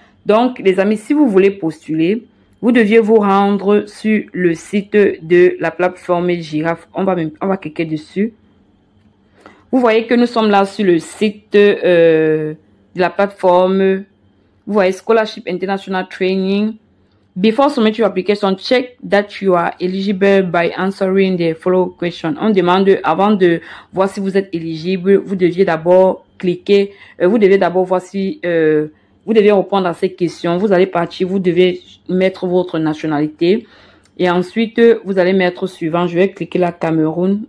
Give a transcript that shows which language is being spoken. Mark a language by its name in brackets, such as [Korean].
[French] Donc, les amis, si vous voulez postuler, vous deviez vous rendre sur le site de la plateforme Giraffe. On va cliquer dessus. Vous voyez que nous sommes là sur le site de la plateforme. Vous voyez Scholarship International Training. [English] Before submitting your application, check that you are eligible by answering the following questions. [French] On demande, avant de voir si vous êtes éligible, vous deviez d'abord cliquer. Vous devez d'abord voir si... vous devez répondre à ces questions. Vous allez partir, vous devez mettre votre nationalité. Et ensuite, vous allez mettre suivant. Je vais cliquer là, Cameroun.